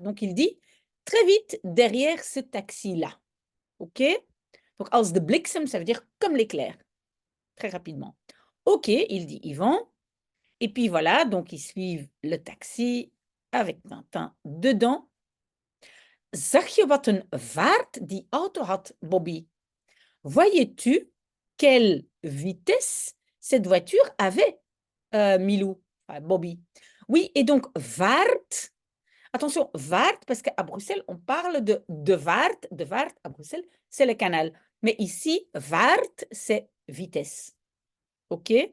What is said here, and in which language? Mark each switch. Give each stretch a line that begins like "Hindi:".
French: Donc, il dit très vite derrière ce taxi-là. OK? Donc,
Dutch: als de bliksem,
French: ça veut dire comme l'éclair. Très rapidement. OK, il dit Yvan. Et puis voilà, donc ils suivent le taxi avec Tintin dedans.
Dutch: Zag je wat een vaart die auto had, Bobby?
French: Voyais-tu quelle vitesse cette voiture avait, Milou, Bobby? Oui, et donc vaart, attention, vaart, parce qu'à Bruxelles, on parle de vaart. De vaart, à Bruxelles, c'est le canal. Mais ici, vaart, c'est vitesse. OK?